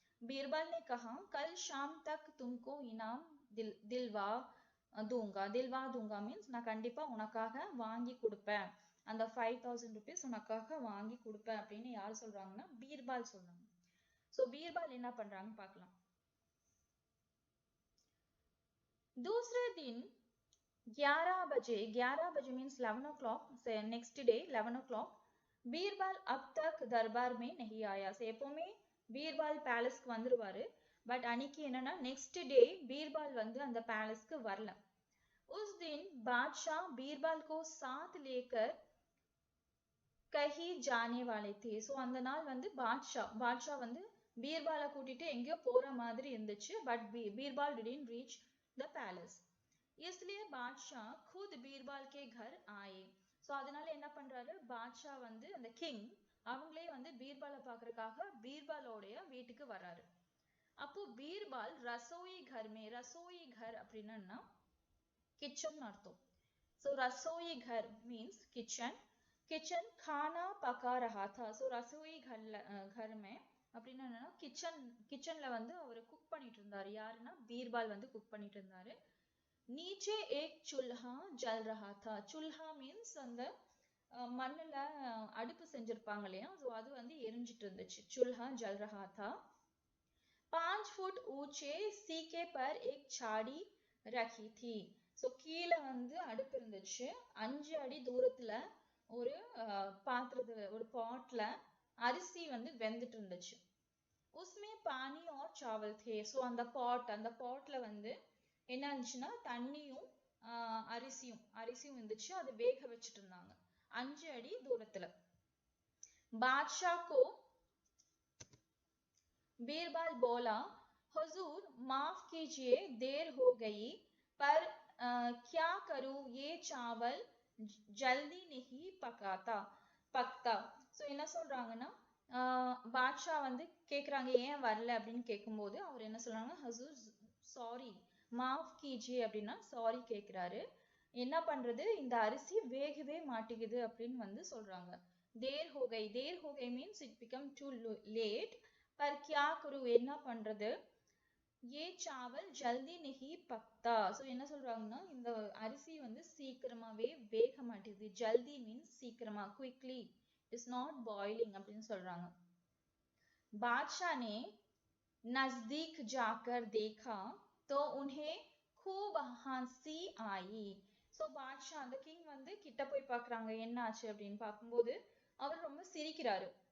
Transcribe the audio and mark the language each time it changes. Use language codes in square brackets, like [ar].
[hi] बीरबल ने कहा कल शाम तक तुमको इनाम दिलवा दूंगा [ta] மீன்ஸ் நான் கண்டிப்பா உனக்காக வாங்கி கொடுப்பேன், அந்த 5000 rupees உனக்காக வாங்கி கொடுப்பேன் அப்படின்னு யார் சொல்றாங்கன்னா பீர்பால் சொல்றாங்க. சோ பீர்பால் என்ன பண்றாங்க பார்க்கலாம். [hi] दूसरे दिन 11 बजे means 11 o'clock, [en] next day 11 o'clock [hi] Birbal अब तक दरबार में नहीं आया. [ta] எப்பவுமே பீர்பால் பேலஸ்க்கு வந்துருவாரு, பட் அன்னைக்கு என்னன்னா நெக்ஸ்ட் டே பீர்பால் வந்து அந்த பேலஸ்க்கு வரல. [hi] उस दिन बादशाह बीरबल को साथ लेकर कहीं जाने वाले थे. [ta] சோ அந்த நாள் வந்து பாட்ஷா வந்து பீர்பாலை கூட்டிட்டு எங்கேயோ போற மாதிரி இருந்துச்சு, but Birbal [en] didn't reach the palace. [hi] इसलिए बादशाह खुद बीरबल के घर आए. [ta] சோ அதனால என்ன பண்றாரு பாட்ஷா வந்து அந்த கிங் அவங்களே வந்து பீர்பாலை பார்க்கறதுக்காக பீர்பாலோடைய வீட்டுக்கு வராரு. அப்போ பீர்பால் ரசோயி கர் அப்படின்னா கிச்சன் அர்த்தம். சோ ரசோயி கர் மீன்ஸ் கிச்சன் [hi] खाना पका रहा था. [ta] சோ ரசோயி घर में அப்படின்னா என்னன்னா கிச்சன்ல வந்து அவர் குக் பண்ணிட்டு இருந்தாரு. யாருன்னா பீர்பால் வந்து குக் பண்ணிட்டு இருந்தாரு. [hi] नीचे एक चूल्हा जल रहा था. [ta] चूल्हा மீன்ஸ் அந்த மண்ணுல அடுப்பு செஞ்சிருப்பாங்க இல்லையா, சோ அது வந்து எரிஞ்சிட்டு இருந்துச்சு. [hi] चूल्हा जल रहा था. 5 फुट ऊंचे सीके पर एक छाड़ी रखी थी. [ta] சோ கீழ வந்து அடுப்பு இருந்துச்சு, 5 அடி தூரத்துல ஒரு பாத்திரத்துல ஒரு பாட்ல அரிசி வந்து வெந்துட்டு இருந்துச்சு. [hi] उसमें पानी और चावल थे. [ta] சோ அந்த பாட்ல வந்து என்ன இருந்துச்சுன்னா தண்ணியும் அரிசியும் இருந்துச்சு, அது வேக வச்சுட்டு இருந்தாங்க 5 அடி தூரத்துல. [hi] बादशाह को बीरबल बोला हुजूर माफ कीजिए देर हो गई, पर क्या करूं ये चावल जल्दी नहीं பக்தா. [ta] ஸோ என்ன சொல்றாங்கன்னா பாட்ஷா வந்து கேக்குறாங்க ஏன் வரல அப்படின்னு கேட்கும்போது அவர் என்ன சொல்றாங்க, [hi] ஹசூர் சாரி மாஃப் கீஜியே [ta] அப்படின்னா சாரி கேட்கிறாரு. என்ன பண்றது, இந்த அரிசி வேகவே மாட்டேங்குது அப்படின்னு வந்து சொல்றாங்க. [hi] தேர் ஹோகை [ta] means [en] It become too late. [hi] Per கியா கரு [ta] என்ன பண்றது, [hi] ஏ சாவல் ஜல்தி நஹி பக்தா. [ta] ஸோ என்ன சொல்றாங்கன்னா இந்த அரிசி வந்து சீக்கிரமாவே வேக மாட்டேங்குது. ஜல்தி மீன்ஸ் சீக்கிரமா, குவிக்லி, [en] is not boiling [ta] அப்படின்னு சொல்றாங்க. [hi] बादशाह ने नजदीक जाकर देखा तो उन्हें खूब हंसी आई. [ta] ஸோ பாட்ஷா அந்த கிங் வந்து கிட்ட போய் பார்க்குறாங்க என்ன ஆச்சு அப்படின்னு பார்க்கும்போது அவர் ரொம்ப சிரிக்கிறாரு.